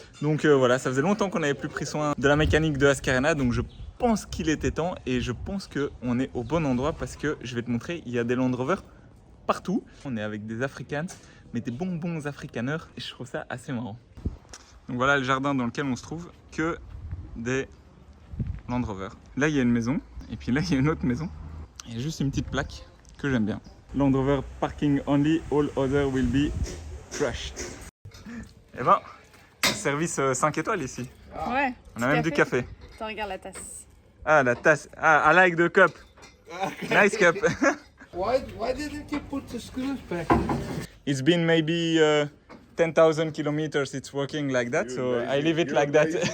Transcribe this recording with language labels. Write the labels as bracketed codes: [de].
[fr] Donc voilà, ça faisait longtemps qu'on n'avait plus pris soin de la mécanique de Ascarena donc je pense qu'il était temps et je pense qu'on est au bon endroit parce que je vais te montrer, il y a des Land Rover partout. On est avec des Afrikaans, mais des bons Afrikaners et je trouve ça assez marrant. Donc voilà le jardin dans lequel on se trouve, que des Land Rover. Là il y a une maison et puis là il y a une autre maison. Il y a juste une petite plaque que j'aime bien. [en] Land Rover parking only, all other will be crushed. [fr] Et ben, service 5 étoiles ici. Ouais. On a même du café. Attends, regarde la tasse. Ah la tasse, [en] I like the cup. Nice cup. Why didn't you put the screws back? It's been maybe 10,000 kilometers it's working like that, so I leave it like that.